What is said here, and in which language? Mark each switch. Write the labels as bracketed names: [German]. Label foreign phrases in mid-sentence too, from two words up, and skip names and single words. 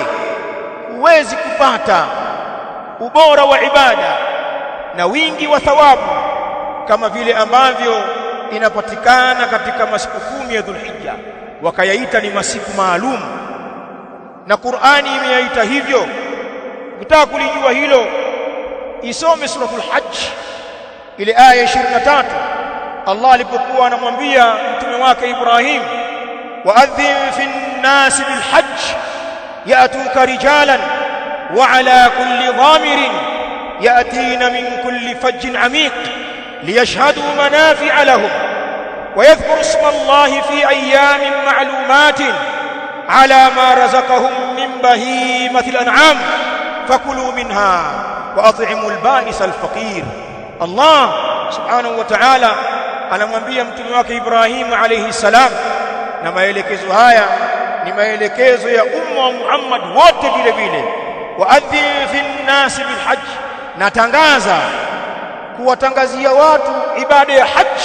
[Swahili] Huwezi kupata ubora wa ibada na wingi wa thawabu kama vile ambavyo inapatikana katika masiku 10 ya Dhulhijja, wakayaita ni masiku maalum, na Qur'ani imeyaita hivyo. Ukitaka kulijua hilo, isome suratul Hajj ile aya 23, Allah alipokuwa anamwambia mtume [Arabic] wake Ibrahim, وأذن في الناس بالحج يأتوك رجالا وعلى كل ضامر يأتين من كل فج عميق ليشهدوا منافع لهم ويذكروا اسم الله في أيام معلومات على ما رزقهم من بهيمة الأنعام فكلوا منها وأطعموا البائس الفقير. [Swahili] Allah [Arabic] سبحانه وتعالى [Swahili] anamwambia mtume wake Ibrahim [Arabic] عليه السلام, [Swahili] na maelekezo haya ni maelekezo ya umma wa Muhammad wote vile vile. [Arabic] وأذن في الناس بالحج, [Swahili] natangaza kuwatangazia watu ibada ya hajj.